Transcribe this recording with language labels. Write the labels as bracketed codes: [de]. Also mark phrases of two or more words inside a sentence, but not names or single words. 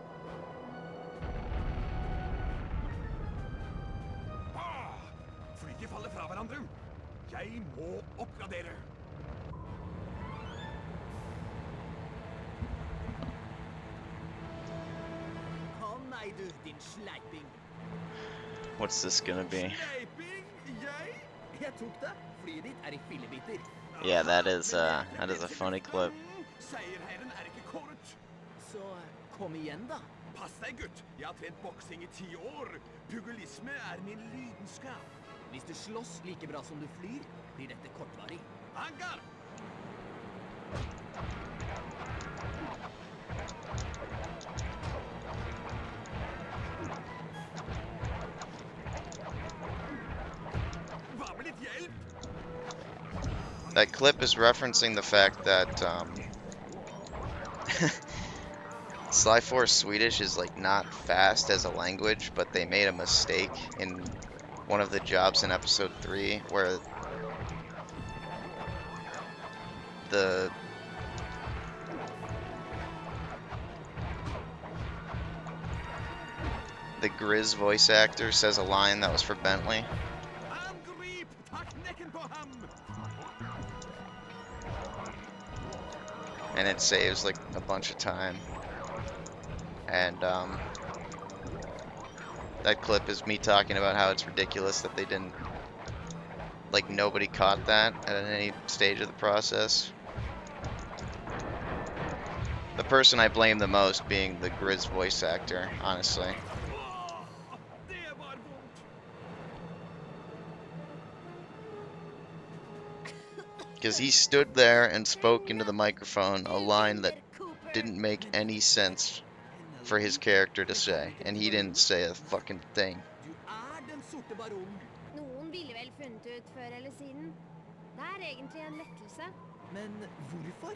[no] Flyet faller fra hverandre. Jeg må oppgradere. Å nei, du, din sleiping. [en] What's this gonna be? [no] Sleiping? Jeg tok det. Flyet ditt er i fillebiter. [en] Yeah, that is a funny clip. [no] Seierherren er ikke kåret. Så kom igjen, da. Pass deg, gutt. Jeg har trent boksing i 10 år. Pugilisme er min lidenskap. Hvis du slåss like bra som du flyr, blir dette kortvarig. Hangar! Hva med litt hjelp? [en] That clip is referencing the fact that Sly4 Swedish is like not fast as a language, but they made a mistake in one of the jobs in episode 3 where the Grizz voice actor says a line that was for Bentley. [no] Angrip! Ta knekken på ham! [en] And it saves like a bunch of time. And that clip is me talking about how it's ridiculous that they didn't, like, nobody caught that at any stage of the process. The person I blame the most being the Grizz voice actor, honestly. [no] Det var vondt. [en] Because he stood there and spoke into the microphone a line that didn't make any sense for his character to say, and he didn't say a fucking thing. [no] Du er den sorte baron. Noen ville vel funnet ut før eller siden. Det er egentlig en lettelse. Men hvorfor?